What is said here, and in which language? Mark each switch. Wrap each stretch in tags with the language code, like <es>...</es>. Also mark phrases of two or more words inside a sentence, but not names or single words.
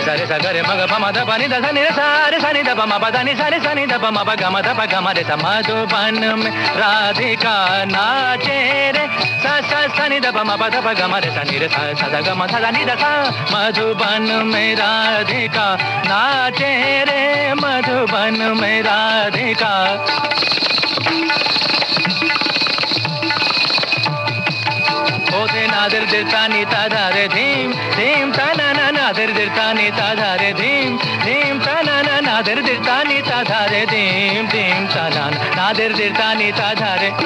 <hi>सा ग रे म ग प म ध प नि ध सा नि रे सा रे सा नि ध प म प ध नि सा रे सा नि ध प म प ग म ध प ग म रे सा मधुबन में राधिका नाचे रे सा सा सा नि ध प म प ध प ग म रे सा नि रे सा सा ध ग म ध ध नि ध सा मधुबन में राधिका नाचे रे मधुबन में राधिका ओधे नादर दिरता नीता धारे धीम धीम ता ना ना नादर दिरता नीता धारे धीम धीम ता ना ना नादर दिरता नीता धारे धीम धीम ता ना नादर दिरता नीता धारे</hi>